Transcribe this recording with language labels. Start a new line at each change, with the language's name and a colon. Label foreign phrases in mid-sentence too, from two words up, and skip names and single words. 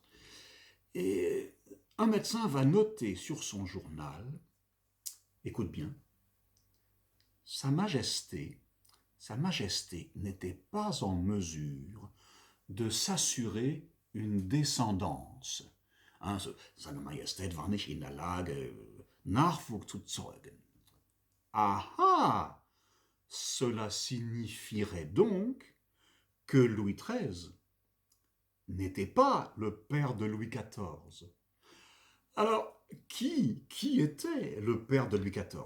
French: Et un médecin va noter sur son journal, écoute bien, Sa Majesté, Sa Majesté n'était pas en mesure de s'assurer une descendance. Hein,
German: Seine Majestät war nicht in der Lage, Nachwuchs zu zeugen. Ah ah!
French: Cela signifierait donc que Louis XIII n'était pas le père de Louis XIV. Alors, qui était le père de Louis XIV?